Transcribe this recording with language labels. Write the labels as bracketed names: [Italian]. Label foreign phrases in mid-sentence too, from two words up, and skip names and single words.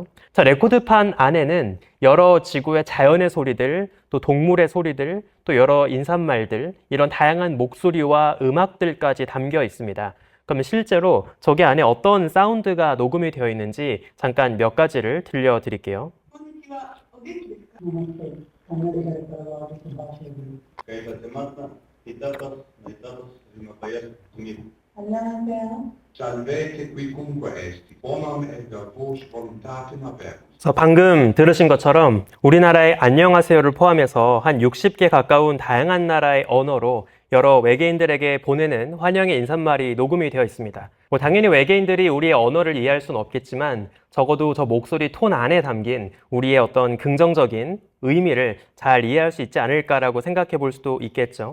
[Korean] 자, 레코드판 안에는 여러 지구의 자연의 소리들, 또 동물의 소리들, 또 여러 인사말들, 이런 다양한 목소리와 음악들까지 담겨 있습니다. 그러면 실제로 저게 안에 어떤 사운드가 녹음이 되어 있는지 잠깐 몇 가지를 들려드릴게요. Kaya sa Timata, Itatas, Naitatas, Rimakayas, Tumil. 안녕하세요. [Latin] Salvete quicunque est, bonum et vos voluntatem habemus. [Korean] 그래서 방금 들으신 것처럼 우리나라의 안녕하세요를 포함해서 한 60개 가까운 다양한 나라의 언어로 여러 외계인들에게 보내는 환영의 인사말이 녹음이 되어 있습니다. 당연히 외계인들이 우리의 언어를 이해할 수는 없겠지만 적어도 저 목소리 톤 안에 담긴 우리의 어떤 긍정적인 의미를 잘 이해할 수 있지 않을까라고 생각해 볼 수도 있겠죠.